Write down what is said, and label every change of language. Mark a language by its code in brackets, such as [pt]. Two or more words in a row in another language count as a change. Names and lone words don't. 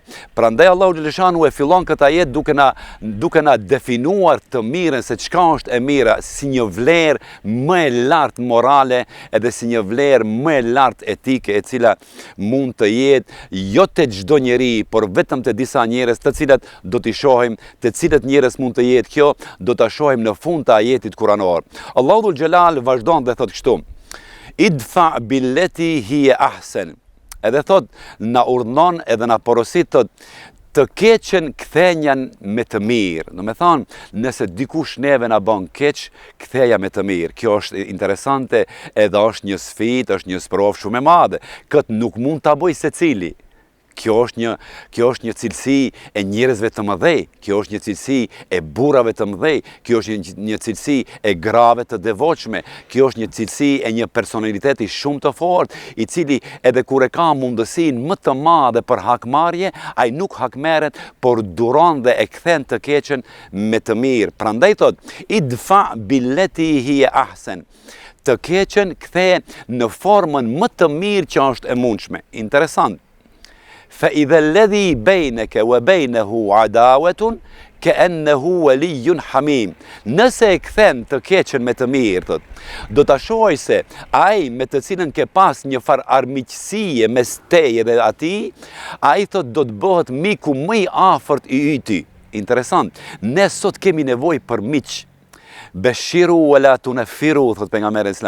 [sq] Prandaj Allahu xhaleshanu e fillon këtë ajet duke na definuar të mirën, se çka është e mira, si një vlerë më e lartë morale edhe si një vlerë më e lartë etike, e cila mund të jetë jo te çdo njeri, por vetëm te disa njerëz, të cilat do t'i shohim, te cilët njerëz mund të jetë kjo, do ta shohim në fund të ajetit kuranor. Allahu dhul xhelal vazhdon dhe thot kështu: [ar] "ادفع بالتي هي أحسن." [sq] Edhe thot, na urdhnon edhe na porosit, thot, të keqen kthenjan me të mirë. Do me thonë, nëse dikush neve na bën keq, ktheja me të mirë. Kjo është interesante, edhe është një sfidë, është një sprovë shumë e madhe. Këtë nuk mund ta bëj secili. Kjo është një cilësi e njerëzve të mëdhej, kjo është një cilësi e burrave të mëdhej, kjo është një cilësi e grave të devotshme, kjo është një cilësi e një personaliteti shumë të fortë, i cili edhe kur e ka mundësinë më të madhe për hakmarrje, ai nuk hakmerret, por duron dhe e kthen të keqen me të mirë. Prandaj thot: [ar] "ادفع بالتي هي أحسن." [sq] Të keqen ktheje në formën më të mirë që është e mundshme. Interesant. [ar] فإذا الذي بينك وبينه عداوة كأنه ولي حميم. [sq] Nëse e kthen të keqen me të mirë, thot, do ta shohëj se ai me të cilën ke pas një far armiqësie mes teje dhe atij, ai thot do të bëhet miku më i afërt i yti. Interesant. Ne sot kemi nevojë për miq. [ar] بشروا ولا تنفروا, [sq] thot pejgamberi islam.